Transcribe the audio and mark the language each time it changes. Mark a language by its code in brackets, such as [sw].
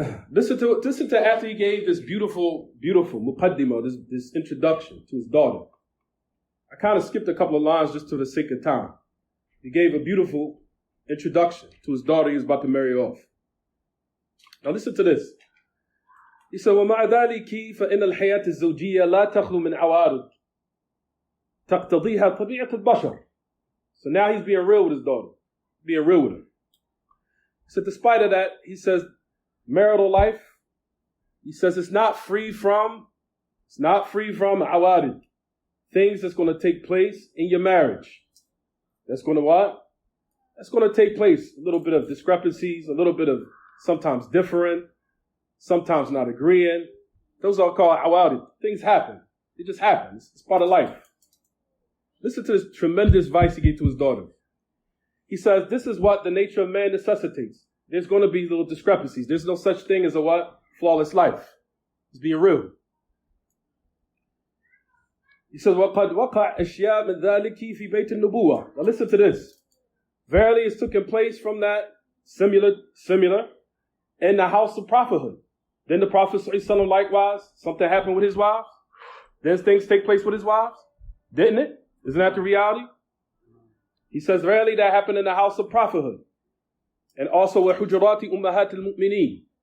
[en] Listen to after he gave this beautiful muqaddimah, this introduction to his daughter. I kind of skipped a couple of lines just to the sake of time. He gave a beautiful introduction to his daughter he was about to marry off. Now listen to this. [ar] He said, وَمَعَ ذَلِكِ فَإِنَّ الْحَيَاةِ الزَّوْجِيَّةَ لَا تَخْلُو مِنْ عَوَارِضٍ تَقْتَضِيهَا طَبِيعَةُ الْبَشَرِ. [en] So now he's being real with his daughter. Being real with her. So despite of that, he says, marital life, he says it's not free from awarid. Things that's going to take place in your marriage. That's going to what? That's going to take place. A little bit of discrepancies, a little bit of sometimes differing, sometimes not agreeing. Those are called awarid. Things happen. It just happens. It's part of life. Listen to this tremendous advice he gave to his daughter. He says, this is what the nature of man necessitates. There's going to be little discrepancies. There's no such thing as a what? Flawless life. It's being real. [ar] He says, وَقَدْ وَقَعْ أَشْيَاء مِنْ ذَلِكِ فِي بَيْتِ النُّبُوَّةِ. [en] Now listen to this. Verily it's taken place from that similar in the house of prophethood. Then the Prophet ﷺ likewise, something happened with his wives. Then things take place with his wives. Didn't it? Isn't that the reality? He says, verily that happened in the house of prophethood. And also [ar] وَحُجُرَاتِ أُمَّهَاتِ الْمُؤْمِنِينَ